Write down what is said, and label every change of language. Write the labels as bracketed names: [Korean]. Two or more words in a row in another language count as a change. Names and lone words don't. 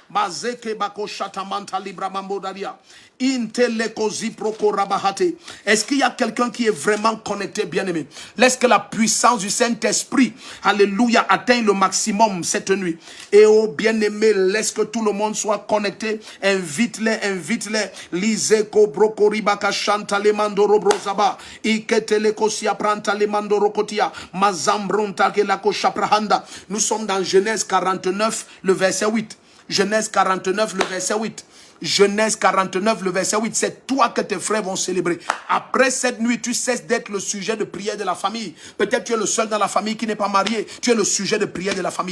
[French] Est-ce qu'il y a quelqu'un qui est vraiment connecté, bien-aimé? Laisse que la puissance du Saint-Esprit, alléluia, atteigne le maximum cette nuit. Et oh bien-aimé, laisse que tout le monde soit connecté. Invite-les, invite-les. Liseko brokoriba kashanta le mandoro brozaba. Iketele kosia pranta le mandoro kotia. Mazambronta ke la koshaprahanda. Nous sommes dans Genèse 49, le verset 8. Genèse 49, le verset 8. Genèse 49, le verset 8. C'est toi que tes frères vont célébrer. Après cette nuit, tu cesses d'être le sujet de prière de la famille. Peut-être tu es le seul dans la famille qui n'est pas marié. Tu es le sujet de prière de la famille.